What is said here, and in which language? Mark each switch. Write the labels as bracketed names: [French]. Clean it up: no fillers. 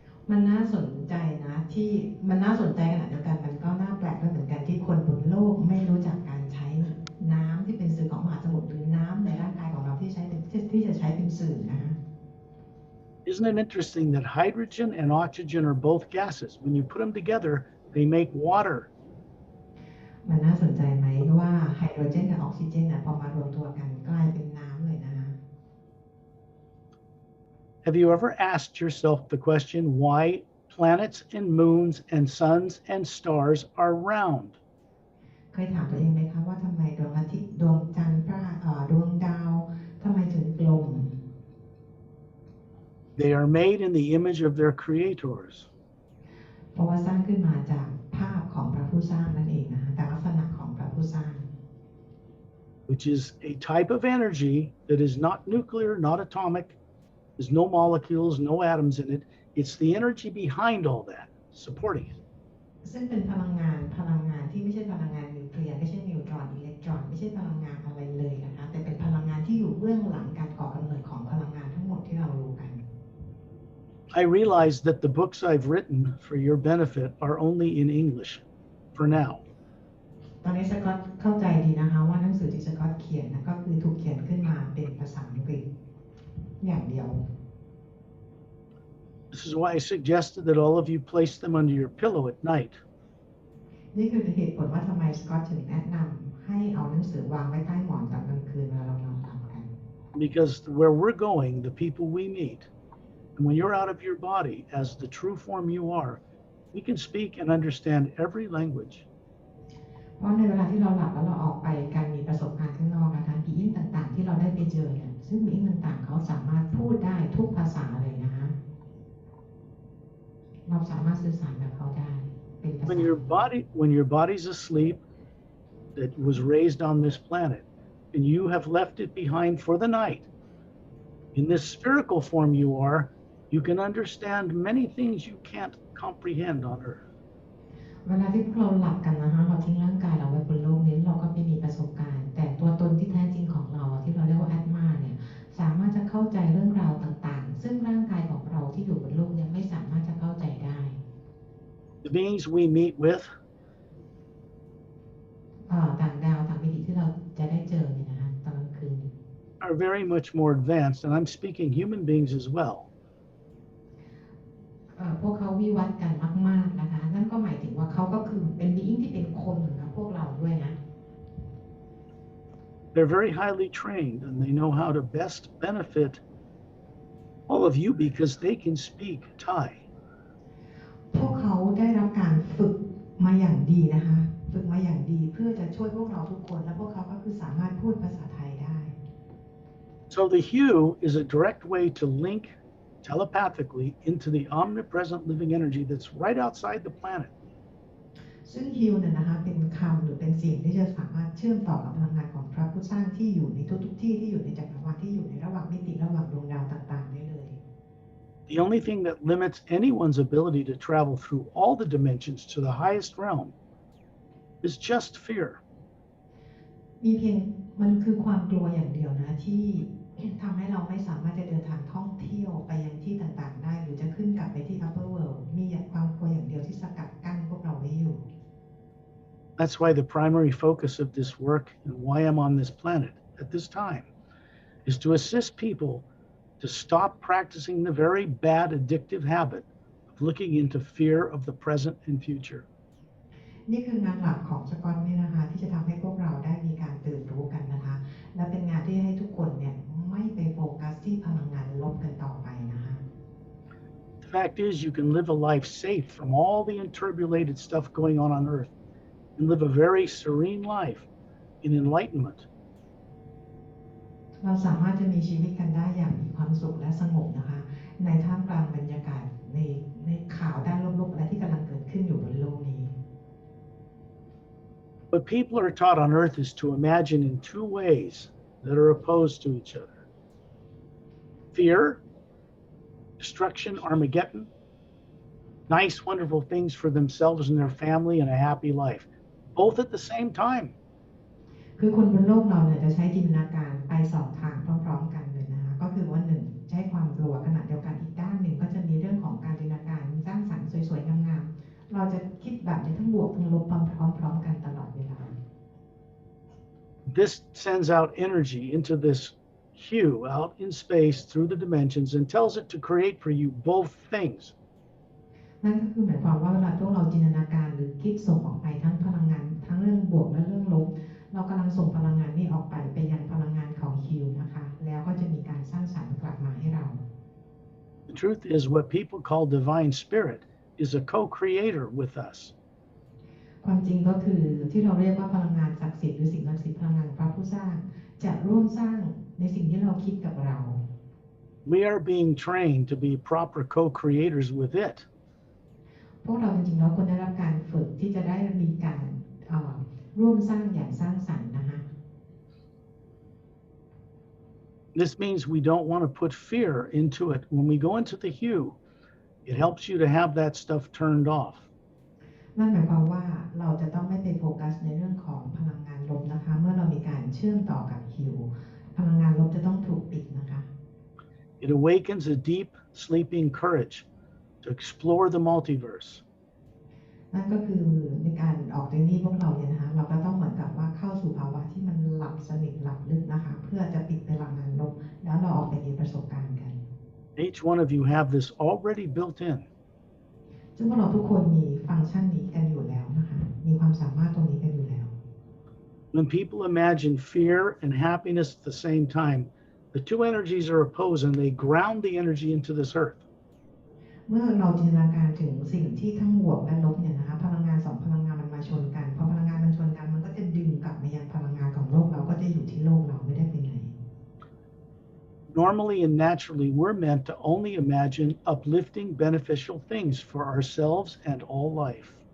[Thai] มันน่าสนใจนะที่มันน่าสนใจขนาดเดียวกันมันก็น่าแปลกด้วยเหมือนกันที่คนบนโลกไม่รู้จักการใช้น้ำที่เป็นสื่อของมหาสมุทรหรือน้ำในร่างกายของเราที่จะใช้เป็นสื่อนะ [English] Isn't it interesting that hydrogen and oxygen are both gases? When you put them together, they make water. [Thai] มันน่าสนใจไหมว่าไฮโดรเจนกับออกซิเจนพอมารวมตัวกันกลายเป็นน้ำเลยนะ [English] Have you ever asked yourself the question why planets and moons and suns and stars are round? [Thai] เคยถามตัวเองไหมคะว่าทำไมดวงอาทิตย์ดวงจันทร์ดวงดาวทำไมถึงกลม [English] They are made in the image of their creators. [Thai] เพราะว่าสร้างขึ้นมาจากภาพของพระผู้สร้างนั่นเองนะคะแต่ลักษณะของพระผู้สร้าง [English] Which is a type of energy that is not nuclear, not atomic. There's no molecules, no atoms in it. It's the energy behind all that, supporting it. [Thai] ซึ่งเป็นพลังงานที่ไม่ใช่พลังงานนิวเคลียร์ไม่ใช่นิวตรอนอิเล็กตรอนไม่ใช่พลังงานอะไรเลยนะคะแต่เป็นพลังงานที่อยู่เบื้องหลังการก่อกำเนิดของพลังงานทั้งหมดที่เรารู้กัน [English] I realize that the books I've written for your benefit are only in English for now. [Thai] ตอนนี้สกอตเข้าใจดีนะคะว่าหนังสือที่สกอตเขียนนะก็คือถูกเขียนขึ้นมาเป็นภาษาอังกฤษอย่างเดียว [English] This is why I suggested that all of you place them under your pillow at night. [Thai] นี่คือเหตุผลว่าทำไมสกอตถึงแนะนำให้เอาหนังสือวางไว้ใต้หมอนตอนกลางคืนเวลาเรานอนหลับกัน [English] Because where we're going, the people we meet, and when you're out of your body as the true form you are, we can speak and understand every language. [Thai] เพราะในเวลาที่เราหลับแล้วเราออกไปการมีประสบการณ์ข้างนอกนะคะบีอินต่างๆที่เราได้ไปเจอเนี่ยซึ่งบีอินต่างๆเขาสามารถพูดได้ทุกภาษาเลยนะคะเราสามารถสื่อสารกับเขาได้เป็นภาษา [English] When your body's asleep, that was raised on this planet, and you have left it behind for the night, in this spherical form you are, you can understand many things you can't comprehend on Earth. [Thai] เวลาที่พวกเราหลับกันนะคะเราทิ้งร่างกายเราไว้บนโลกนี้เราก็ไม่มีประสบการณ์แต่ตัวตนที่แท้จริงของเราที่เราเรียกว่าแอตมาเนี่ยสามารถจะเข้าใจเรื่องราวต่างๆซึ่งร่างกายของเราที่อยู่บนโลกเนี่ยไม่สามารถจะเข้าใจได้ [English] The beings we meet with [Thai] ต่างดาวต่างมิติที่เราจะได้เจอเนี่ยนะคะตอนกลางคืน [English] are very much more advanced, and I'm speaking human beings as well. [Thai] พวกเขาวิวัฒน์กันมากๆนะคะนั่นก็หมายถึงว่าเขาก็คือเป็นบีอิงที่เป็นคนเหมือนกับพวกเราด้วยนะ [English] They're very highly trained and they know how to best benefit all of you because they can speak Thai. [Thai] พวกเขาได้รับการฝึกมาอย่างดีนะคะฝึกมาอย่างดีเพื่อจะช่วยพวกเราทุกคนและพวกเขาก็คือสามารถพูดภาษาไทยได้ [English] So the hue is a direct way to link telepathically into the omnipresent living energy that's right outside the planet. [Thai] ซึ่งฮิวเนี่ยนะคะเป็นคำหรือเป็นเสียงที่จะสามารถเชื่อมต่อกับพลังงานของพระผู้สร้างที่อยู่ในทุกๆที่ที่อยู่ในจักรวาลที่อยู่ในระหว่างมิติระหว่างดวงดาวต่างๆได้เลย [English] The only thing that limits anyone's ability to travel through all the dimensions to the highest realm is just fear. [Thai] มีเพียงมันคือความกลัวอย่างเดียวนะที่ทำให้เราไม่สามารถจะเดินทางท่องเที่ยวไปยังที่ต่างๆได้หรือจะขึ้นกลับไปที่ [English] upper world [Thai] มีความกลัวอย่างเดียวที่สกัดกั้นพวกเราไว้อยู่ [English] That's why the primary focus of this work and why I'm on this planet at this time is to assist people to stop practicing the very bad addictive habit of looking into fear of the present and future. [Thai] นี่คืองานหลักของสกอตนี่นะคะที่จะทำให้พวกเราได้มีการตื่นรู้กันนะคะและเป็นงานที่ให้ทุกคนเนี่ยไม่ไปโฟกัสที่พลังงานลบกันต่อไปนะคะ [English] The fact is you can live a life safe from all the interpolated stuff going on Earth and live a very serene life in enlightenment. [Thai] เราสามารถจะมีชีวิตกันได้อย่างมีความสุขและสงบนะคะในท่ามกลางบรรยากาศในข่าวด้านลบๆอะไรที่กำลังเกิดขึ้นอยู่บนโลกนี้ [English] What people are taught on Earth is to imagine in two ways that are opposed to each other. Fear, destruction, Armageddon, nice, wonderful things for themselves and their family and a happy life, both at the same time. [Thai] คือคนบนโลกเราเนี่ยจะใช้จินตนาการไปสองทางพร้อมๆกันเลยนะคะก็คือว่าหนึ่งใช้ความกลัวขณะเดียวกันอีกด้านหนึ่งก็จะมีเรื่องของการจินตนาการสร้างสรรค์สวยๆงามๆเราจะคิดแบบในทั้งบวกทั้งลบพร้อมๆกันตลอดเวลา [English] This sends out energy into this hue out in space through the dimensions and tells it to create for you both things. [Thai] นั่นก็คือหมายความว่าเวลาพวกเราจินตนาการหรือคิดส่งออกไปทั้งพลังงานทั้งเรื่องบวกและเรื่องลบเรากำลังส่งพลังงานนี้ออกไปยังพลังงานของฮิวนะคะแล้วก็จะมีการสร้างสรรค์กลับมาให้เรา [English] The truth is what people call divine spirit is a co-creator with us. [Thai] ความจริงก็คือที่เราเรียกว่าพลังงานศักดิ์สิทธิ์หรือสิ่งศักดิ์สิทธิ์พลังงานพระผู้สร้างจะร่วมสร้างในสิ่งที่เราคิดกับเรา [English] We are being trained to be proper co-creators with it. [Thai] พวกเราจริงๆแล้วควรได้รับการฝึกที่จะได้มีการร่วมสร้างอย่างสร้างสรรค์นะคะ [English] This means we don't want to put fear into it. When we go into the hue, it helps you to have that stuff turned off. [Thai] นั่นหมายความว่าเราจะต้องไม่ไปโฟกัสในเรื่องของพลังงานลบนะคะเมื่อเรามีการเชื่อมต่อกับฮิวพลังงานลบจะต้องถูกปิดนะคะ [English] It awakens a deep, sleeping courage to explore the multiverse. [Thai] นั่นก็คือในการออกจากนี้พวกเราเนี่ยนะคะเราก็ต้องเหมือนกับว่าเข้าสู่ภาวะที่มันหลับสนิทหลับลึกนะคะเพื่อจะปิดพลังงานลบแล้วเราออกไปมีประสบการณ์กัน [English] Each one of you have this already built in. [Thai] ซึ่งพวกเราทุกคนมีฟังก์ชันนี้กันอยู่แล้วนะคะมีความสามารถตรงนี้กันอยู่แล้ว [English] When people imagine fear and happiness at the same time, the two energies are opposed and they ground the energy into this earth. [Thai] เมื่อเราจินตนาการถึงสิ่งที่ทั้งบวกและลบเนี่ยนะคะพลังงานสองพลังงานมันมาชนกันพอพลังงานมันชนกันมันก็จะดึงกลับมายังพลังงานของโลกเราก็จะอยู่ที่โลกเราไม่ได้ไปไหน [English] Normally and naturally, we're meant to only imagine uplifting, beneficial things for ourselves and all life.